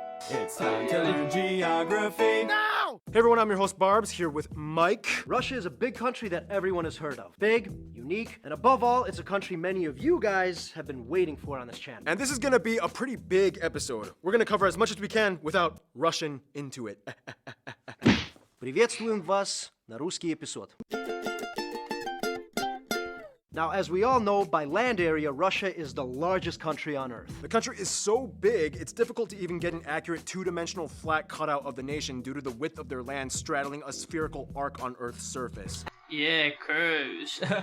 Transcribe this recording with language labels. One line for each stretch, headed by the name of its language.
English: It's time to learn geography now! Hey everyone, I'm your host Barbs, here with Mike. Russia is a big country that everyone has heard of. Big, unique, and above all, it's a country many of you guys have been waiting for on this channel. And this is gonna be a pretty big episode. We're gonna cover as much as we can without rushing into it.
Russian: Приветствуем вас на русский эпизод.
English: Now, as we all know, by land area, Russia is the largest country on Earth. The country is so big, it's difficult to even get an accurate two-dimensional flat cutout of the nation due to the width of their land straddling a spherical arc on Earth's surface. Yeah, curves.